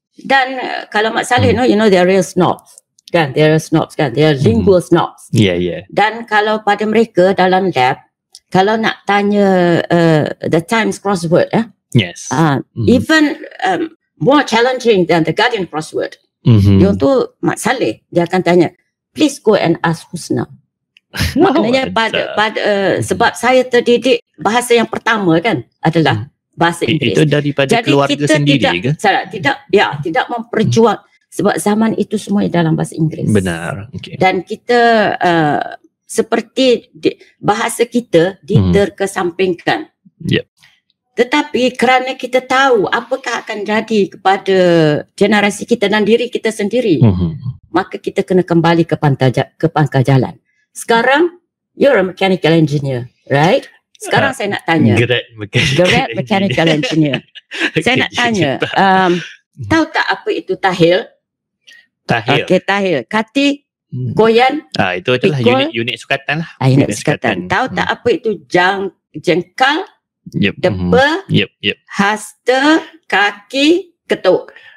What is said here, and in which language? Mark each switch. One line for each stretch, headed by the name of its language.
Malay: Dan kalau
English: Mak Saleh, you know, they are real snobs. Kan, they are snobs kan, they are lingual snobs. Yeah.
Malay: Dan kalau pada mereka dalam lab, kalau nak tanya the Times crossword,
English: yes. Even more challenging than the Guardian crossword.
Malay: Yang tu Mak Saleh, dia akan tanya,
English: please go and ask
Malay: Husna. Maknanya sebab saya terdidik bahasa yang pertama kan adalah bahasa Inggeris. Itu daripada jadi keluarga sendiri ke? Tidak memperjuang sebab zaman itu semua dalam bahasa Inggeris. Benar. Okay. Dan kita seperti bahasa kita diterkesampingkan.
English: Yep.
Malay: Tetapi kerana kita tahu apakah akan jadi kepada generasi kita dan diri kita sendiri, maka kita kena kembali ke pangkal jalan.
English: Sekarang you're a mechanical engineer, right?
Malay: Sekarang saya nak tanya,
English: Grad
Malay: Mechanical Engineer. Saya nak tanya, tahu tak apa itu tahil? Okey, tahil. Kati, goyan. Itu adalah unit sukatan lah. Unit sukatan. Tahu tak apa itu jengkal, depa, hasta, kaki, ketuk.